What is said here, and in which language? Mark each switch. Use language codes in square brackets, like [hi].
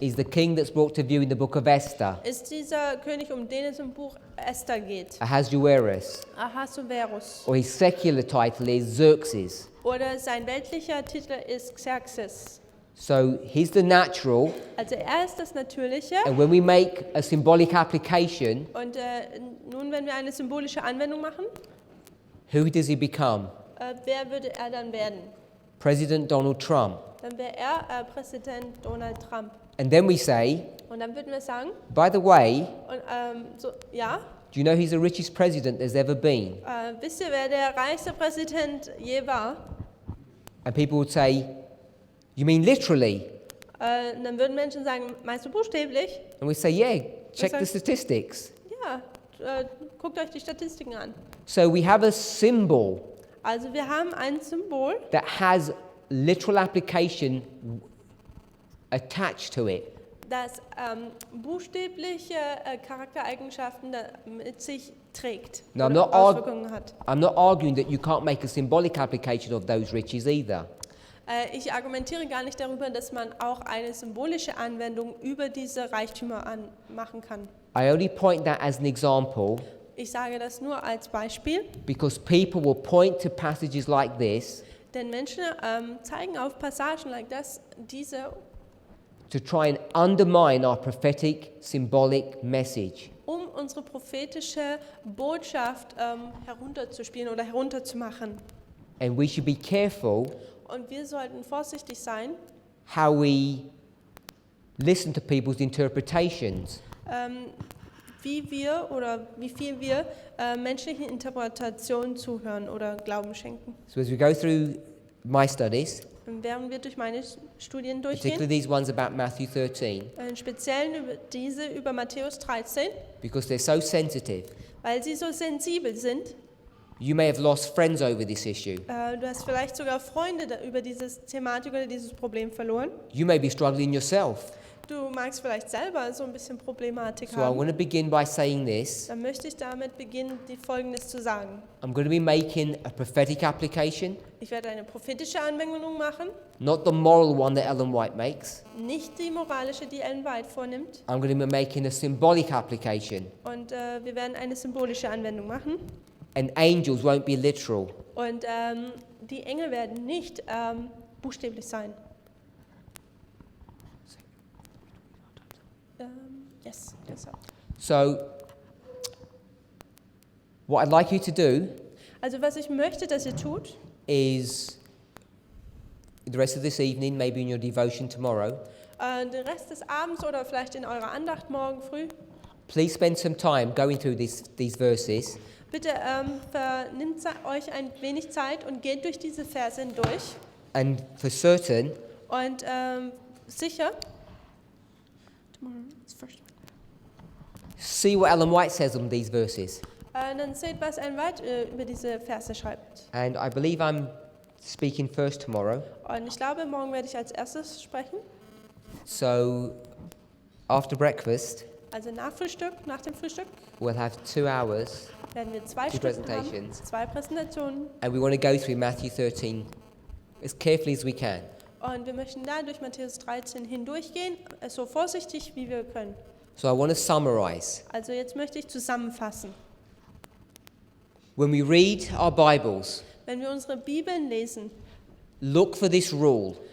[en] is the king that's brought to view in the book of Esther, [de] ist dieser König, um den es im Buch Esther geht. [en] Ahasuerus. [de] Ahasuerus. [en] Or his secular title is Xerxes. [de] Oder sein weltlicher Titel ist Xerxes. [en] So he's the natural, [de] Also er ist das Natürliche. [en] and when we make a symbolic application, [de] Und nun, wenn wir eine symbolische Anwendung machen, [en] who does he become? [de] wer würde er dann werden? [en] President Donald Trump. [de] dann wäre er Präsident Donald Trump. [en] And then we say, [de] Und dann würden wir sagen, [en] by the way, [de] und, ja, [en] do you know he's the richest president there's ever been? [de] wisst ihr, wer der reichste Präsident je war? [en] And people would say, you mean literally? [de] Und dann würden Menschen sagen, meinst du buchstäblich? [en] And we say, yeah, check the [de] Okay. [en] statistics. [de] Ja, guckt euch die Statistiken an. [en] So we have a symbol [de] Also wir haben ein Symbol, [en] that has literal application attached to it. [de] das buchstäbliche Charaktereigenschaften mit sich trägt [en] No, I'm [de] oder [en] not [de] Auswirkungen hat. [en] I'm not arguing that you can't make a symbolic application of those riches either. [de] Ich argumentiere gar nicht darüber, dass man auch eine symbolische Anwendung über diese Reichtümer machen kann. [en] I only point that as an example [de] Ich sage das nur als Beispiel, [en] because people will point to passages like this [de] denn Menschen zeigen auf Passagen [en] like [de] das, diese, [en] to try and undermine our prophetic symbolic message. [de] um unsere prophetische Botschaft herunterzuspielen oder herunterzumachen. [en] And we should be careful [de] Und wir sollten vorsichtig sein, [en] how we listen to people's interpretations. [de] wie wir oder wie viel wir menschlichen Interpretationen zuhören oder Glauben schenken. [en] So as we go through my studies, [de] Und während wir durch meine Studien [en] particularly [de] durchgehen, [en] these ones about Matthew 13, [de] im Speziellen über Matthäus 13, [en] because they're so sensitive, [de] weil sie so sensibel sind. [en] you may have lost friends over this issue. [de] Du hast vielleicht sogar Freunde über dieses Thematik oder dieses Problem verloren. [en] You may be struggling yourself. [de] Du magst vielleicht selber so ein bisschen Problematik [en] So I [de] haben. [en] want to begin by saying this. [de] Dann möchte ich damit beginnen, Folgendes zu sagen. [en] I'm going to be making a prophetic application, [de] Ich werde eine prophetische Anwendung machen, [en] not the moral one that Ellen White makes. [de] nicht die moralische, die Ellen White vornimmt. [en] I'm going to be making a symbolic application. [de] Und wir werden eine symbolische Anwendung machen. [en] And angels won't be literal. [de] Und die Engel werden nicht buchstäblich sein. [en] Yes. So, what I'd like you to do [de] Also was ich möchte, dass ihr tut, [en] is the rest of this evening, maybe in your devotion tomorrow, [de] den Rest des Abends oder vielleicht in eurer Andacht morgen früh, [en] please spend some time going through these verses [de] bitte vernimmt euch ein wenig Zeit und geht durch diese Verse hindurch. [en] and for certain, [de] Und sicher, [en] see what Ellen White says on these verses. [de] dann seht, was ein Weit über diese Verse schreibt. [en] And I believe I'm speaking first tomorrow. [de] Und ich glaube, morgen werde ich als erstes sprechen. [en] So, after breakfast, [de] Also nach dem Frühstück, [en] we'll have 2 hours [de] werden wir 2 [en] Two [de] Stunden [en] presentations. [de] haben, 2 Präsentationen. [en] and we want to go through Matthew 13 as carefully as we can. [de] Und wir möchten da durch Matthäus 13 hindurchgehen, so vorsichtig wie wir können. [en] So I want to summarize. [de] Also jetzt möchte ich zusammenfassen. [en] When we read our Bibles, [de] Wenn wir unsere Bibeln lesen, [en] look for this rule: